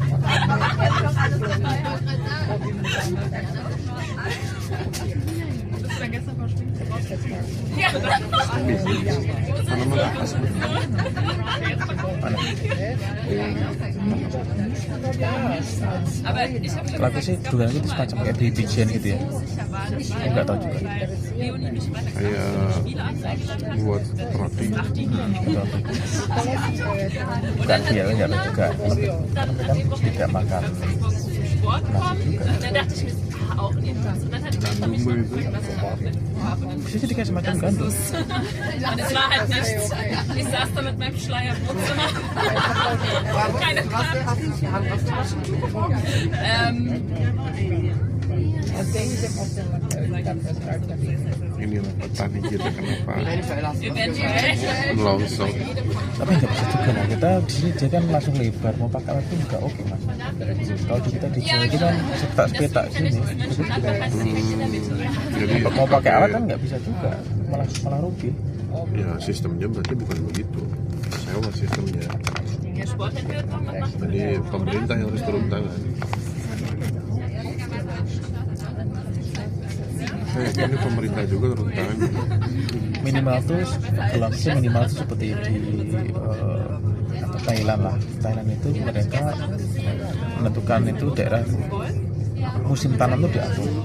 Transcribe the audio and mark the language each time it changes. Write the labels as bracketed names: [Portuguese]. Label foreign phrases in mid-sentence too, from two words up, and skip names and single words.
[German] Bist du dann gestern verschwindet? Ja. Aber ich habe [Indonesian] Kalau aku sih dugaan itu semacam kayak di bijian gitu ya. Enggak tahu juga. Kayak buat roti. Bukan dia enggak tahu juga. Tapi kan tidak makan [German] Sport kommen. Dann dachte ich mir, auch nicht. Und dann hatte ich einfach mich noch was [Indonesian] bisa jadi kayak semacam gandum. [German] Und es war halt nichts. Ich saß da mit meinem Schleier im Wohnzimmer. Keine [Indonesian] Ini lah petani kita kenapa [German] eventuell. [Indonesian] longsor. Tapi nggak bisa juga lah, kita di sini dia kan langsung lebar, mau pakai alat pun nggak oke mas. Kalau kita di Jawa itu kan sepetak sini, Jadi mau pakai alat kan nggak bisa juga, malah rugi. ya sistemnya berarti bukan begitu, sewa sistemnya. [German] Sport hätten wir jetzt noch gemacht. [Indonesian] Jadi pemerintah yang harus turun tangan. Ini pemerintah juga turun tangan. Minimal tuh, kalau aku sih minimal tuh seperti di Thailand lah. Thailand itu mereka menentukan itu daerah musim tanam tuh diatur.